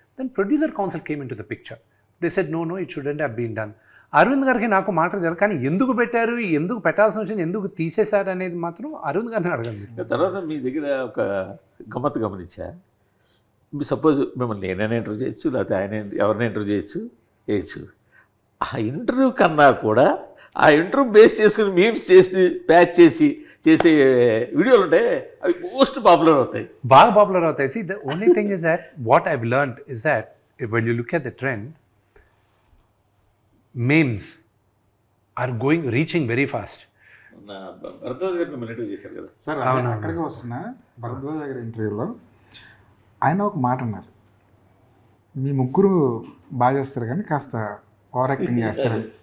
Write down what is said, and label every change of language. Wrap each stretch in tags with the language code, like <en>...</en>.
<en>Then producer council came into the picture. They said no, it shouldn't have been done.</en> <te>Arvind గారికి నాకు మాట్లాడారు, కానీ ఎందుకు పెట్టారు, ఎందుకు పెట్టాల్సి వచ్చింది, ఎందుకు తీసేశారు అనేది మాత్రం అరవింద్ గారిని అడగండి. తర్వాత మీ దగ్గర ఒక గమ్మత్తు గమనించా. మీ సపోజ్ మిమ్మల్ని నేనైనా ఇంటర్వ్యూ చేయొచ్చు, లేకపోతే ఆయన ఎవరైనా ఇంటర్వ్యూ చేయొచ్చు. ఆ ఇంటర్వ్యూ కన్నా కూడా ఆ ఇంటర్వ్యూ బేస్ చేసుకుని మీమ్స్ చేసి ప్యాచ్ చేసే వీడియోలు ఉంటాయి, అవి మోస్ట్ పాపులర్ అవుతాయి, బాగా పాపులర్ అవుతాయి.</te> <en>See, the only thing is that what I've learned is that when you look at the trend, memes are reaching very fast.</en> <te>Bharadwaj గారు మిమ్మల్ని ఇంటర్వ్యూ చేశారు కదా సార్, అక్కడికి వస్తున్నా. భరద్వాజ్ గారి ఇంటర్వ్యూలో ఆయన ఒక మాట అన్నారు, మీ ముగ్గురు బాగా చేస్తారు కానీ కాస్త ఓవర్ యాక్టింగ్ చేస్తారు.</te>